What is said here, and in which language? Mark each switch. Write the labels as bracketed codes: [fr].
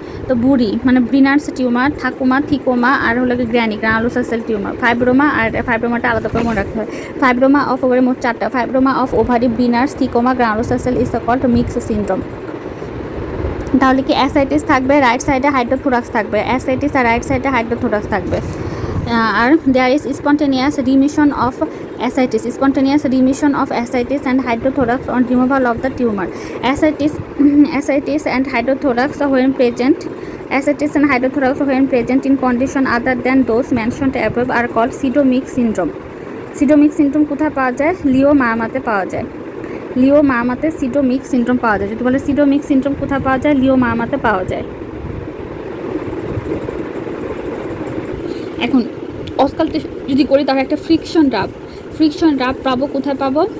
[bn] তো বুড়ি মানে ব্রিনার্স টিউমার, ঠাকুমা, থিকোমা, আর হলো গ্র্যানি গ্রানুলোসার সেল টিউমার। ফাইব্রোমা, আর ফাইব্রোমাটা আলাদা করে মনে রাখতে হয়। ফাইব্রোমা অফ ওভারি মোট 4টা। Fibroma of ovary, ব্রিনার্স, থিকোমা, গ্রানুলোসার sell [en] Is called Meigs syndrome. [bn] তাহলে কি অ্যাসাইটিস থাকবে, রাইট সাইডে হাইড্রোথোরাক্স থাকবে, অ্যাসাইটিস আর রাইট সাইডে হাইড্রোথোরাক্স থাকবে। [en] আর there is spontaneous remission of ascites, spontaneous remission of ascites and hydrothorax on removal of the tumor. Ascites and hydrothorax when present, ascites and hydrothorax when present in condition other than those mentioned above are called pseudomic syndrome. [bn] Pseudomic syndrome কোথায় পাওয়া যায়? লিও মামাতে পাওয়া যায়। লিও মামাতে সিডোমিক syndrome পাওয়া যায়। যদি বলে সিডোমিক syndrome কোথায় পাওয়া যায়? লিও মামাতে পাওয়া যায়। এখন অস্কালটেশন যদি করি তাহলে একটা ফ্রিকশন রাব পাবো। কোথায় পাবো?